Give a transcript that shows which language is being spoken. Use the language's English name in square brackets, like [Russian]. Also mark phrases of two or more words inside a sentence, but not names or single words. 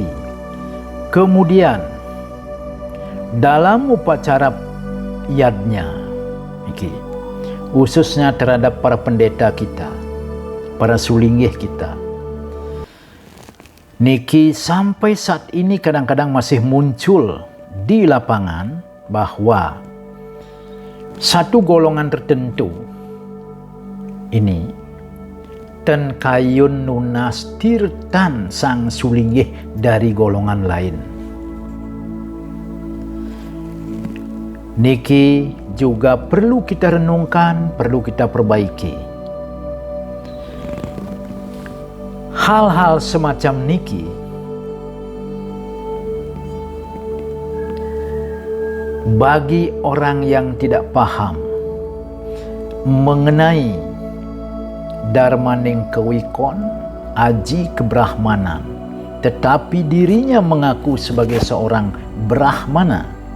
[Indonesian] Kemudian dalam upacara yadnya, khususnya terhadap para pendeta kita, para sulinggih kita, niki sampai saat ini kadang-kadang masih muncul di lapangan bahwa satu golongan tertentu ini [Balinese] ten kayun nunas [Indonesian] tirtan sang sulinggih dari golongan lain. Niki juga perlu kita renungkan, perlu kita perbaiki. Hal-hal semacam niki bagi orang yang tidak paham mengenai Dharmaning Kewikon, aji kebrahmanan, tetapi dirinya mengaku sebagai seorang Brahmana,